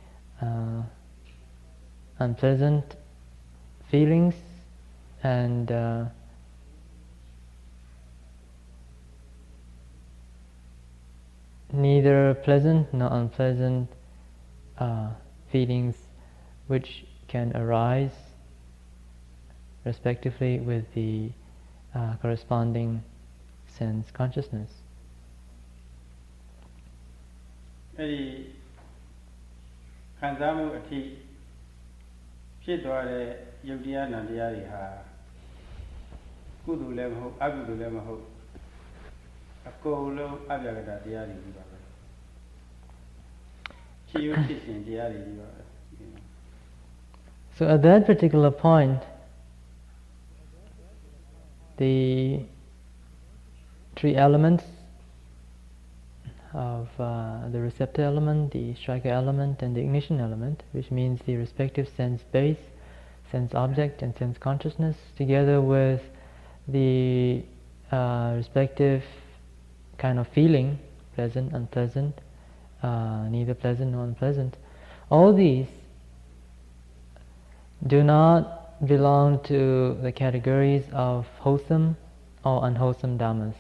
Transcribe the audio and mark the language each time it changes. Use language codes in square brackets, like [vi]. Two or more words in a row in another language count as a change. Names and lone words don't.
[en] unpleasant feelings and neither pleasant nor unpleasant feelings which can arise respectively with the corresponding sense consciousness. [my] အဲ့ဒီခံစားမှုအထိဖြစ်သွားတဲ့ယုတ်တရားနာတရားတွေဟာကုသိုလ်လည်းမဟုတ်အကုသိုလ်လည်းမဟုတ်အကုန်လုံးအပြာကတတရားတွေကြီးပါပဲဖြစ်ရဖြစ်စဉ်တရားတွေကြီးပါပဲ [en] So at that particular point, the three elements of the receptor element, the striker element, and the ignition element, which means the respective sense base, sense object, and sense consciousness, together with the respective kind of feeling, pleasant, unpleasant, neither pleasant nor unpleasant, all these do not belong to the categories of wholesome or unwholesome dhammas.